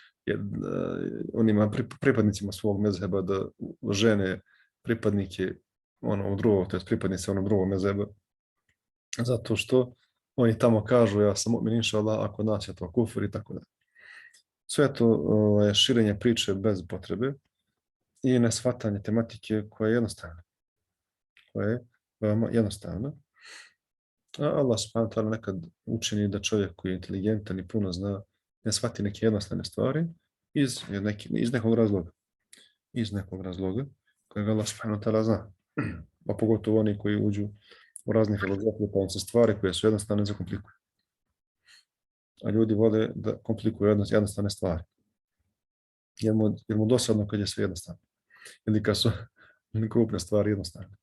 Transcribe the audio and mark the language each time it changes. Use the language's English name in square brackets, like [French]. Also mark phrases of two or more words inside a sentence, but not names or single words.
[Bosnian] onima pripadnicima svog mezheba da žene pripadnike onog drugog, to je pripadnice onog drugog mezheba, zato što oni tamo kažu ja sam mu'min [Arabic] إن شاء الله, [Bosnian] ako nas je to kufur i tako da. Sve to je širenje priče bez potrebe i neshvatanje tematike koja je jednostavna. Koja je veoma jednostavna. A Allah [Arabic] سبحانه وتعالى [Bosnian] nekad učini da čovjek koji je inteligentan i puno zna ne shvati neke jednostavne stvari iz nekog razloga. Iz nekog razloga kojeg Allah [Arabic] سبحانه وتعالى [Bosnian] zna. A pogotovo oni koji uđu u razne filozofije, pa im se stvari koje su jednostavne zakomplikuju. A ljudi vole da komplikuju jednostavne stvari. Jer mu dosadno kad je sve jednostavno. Ili kad su krupne stvari jednostavne.